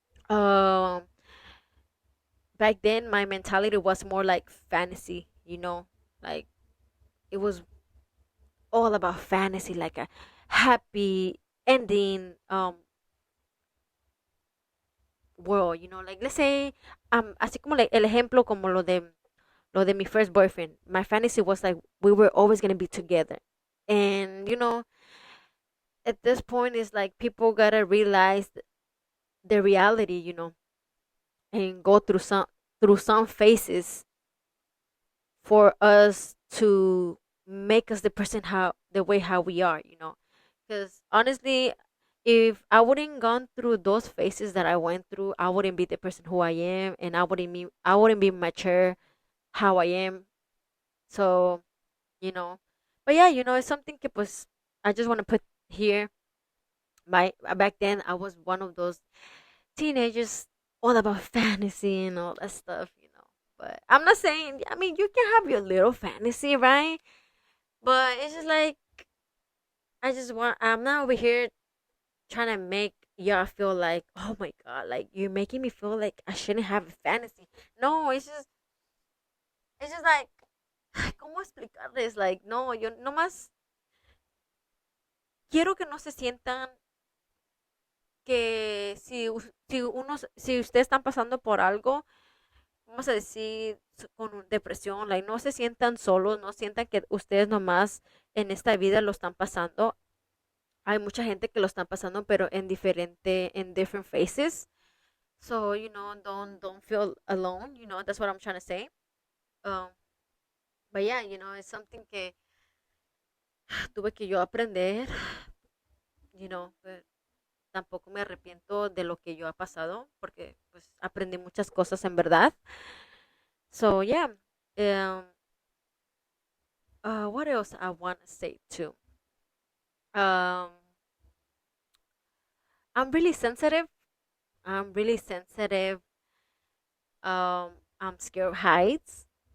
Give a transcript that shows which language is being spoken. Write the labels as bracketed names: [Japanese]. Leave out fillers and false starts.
[English] Um, Back then my mentality was more like fantasy. Like it was all about fantasy, like a happy ending world. Like, let's say, [Spanish] así como el ejemplo como lo de mi [English] first boyfriend. My fantasy was like we were always gonna be together, and at this point it's like people gotta realize the reality, and go through some phases for us to make us the person how the way how we are. Because honestly, if I wouldn't gone through those phases that I went through, I wouldn't be the person who I am, and I wouldn't be mature how I am. So, you know, but yeah, it's something [Spanish] que pues [English] I just want to put here. Back then I was one of those teenagers all about fantasy and all that stuff. But I'm not saying, I mean, you can have your little fantasy, right? But it's just like I'm not over here trying to make y'all feel like, oh my god, like you're making me feel like I shouldn't have a fantasy. No, it's just like, [Spanish] ¿cómo explicarles? Like, no, yo nomás quiero que no se sientan que si ustedes están pasando por algo, vamos a decir, con depresión, like, no se sientan solos, no sientan que ustedes nomás en esta vida lo están pasando. Hay mucha gente que lo están pasando, pero en [English] different phases. So, don't feel alone, that's what I'm trying to say. Um, but yeah, it's something [Spanish] que tuve que yo aprender, but tampoco me arrepiento de lo que yo ha pasado, porque pues aprendí muchas cosas en verdad. [English] So yeah, um, what else I want to say too? Um, I'm really sensitive. I'm really sensitive. I'm scared of heights.